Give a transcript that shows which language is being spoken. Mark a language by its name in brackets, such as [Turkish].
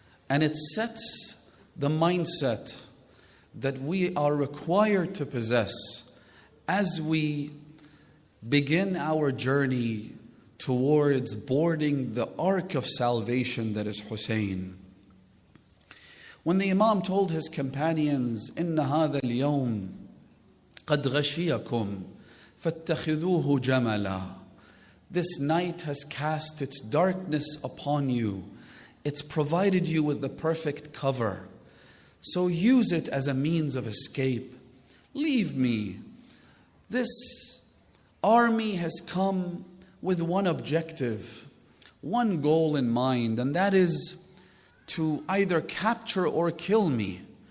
[English] And it sets the mindset that we are required to possess as we begin our journey towards boarding the ark of salvation that is Hussein. When the Imam told his companions, [Arabic] إِنَّ هَذَا الْيَوْمِ قَدْ غَشِيَكُمْ فَاتَّخِذُوهُ جَمَلًا. [English] This night has cast its darkness upon you. It's provided you with the perfect cover. So use it as a means of escape. Leave me. This army has come with one objective, one goal in mind, and that is to either capture or kill me.